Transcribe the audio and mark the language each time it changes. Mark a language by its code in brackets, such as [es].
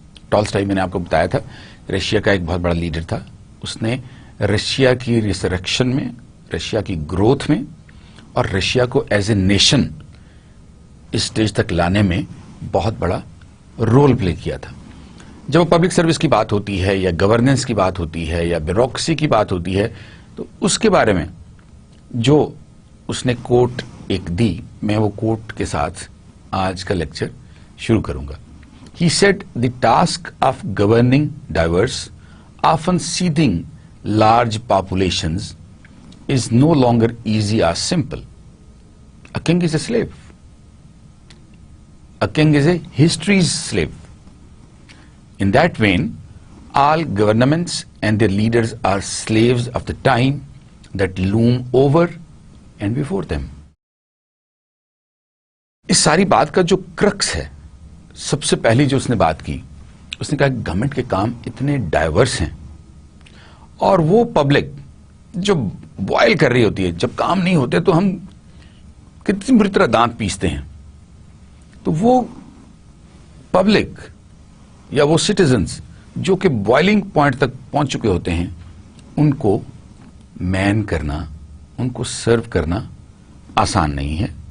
[ur] Tolstoy میں نے آپ کو بتایا تھا رشیا کا ایک بہت بڑا لیڈر تھا. اس نے رشیا کی ریسرکشن میں, رشیا کی گروتھ میں اور رشیا کو [en] as a nation [ur] اس stage تک لانے میں بہت بڑا رول پلے کیا تھا. جب پبلک سروس کی بات ہوتی ہے یا گورننس کی بات ہوتی ہے یا بیوروکریسی کی بات ہوتی ہے تو اس کے بارے میں جو اس نے کوٹ ایک دی, میں وہ کوٹ کے ساتھ آج کا لیکچر شروع کروں گا. [en] He said the task of governing diverse, often seething large populations is no longer easy or simple. A king is a slave. A king is a history's slave. In that vein, all governments and their leaders are slaves of the time that loom over and before them. [ur] اس ساری بات کا جو crux ہے، سب سے پہلی جو اس نے بات کی، اس نے کہا کہ گورنمنٹ کے کام اتنے ڈائیورس ہیں اور وہ پبلک جو بوائل کر رہی ہوتی ہے، جب کام نہیں ہوتے تو ہم کتنی بری طرح دانت پیستے ہیں، تو وہ پبلک یا وہ سٹیزنز جو کہ بوائلنگ پوائنٹ تک پہنچ چکے ہوتے ہیں، ان کو مین کرنا، ان کو سرو کرنا آسان نہیں ہے.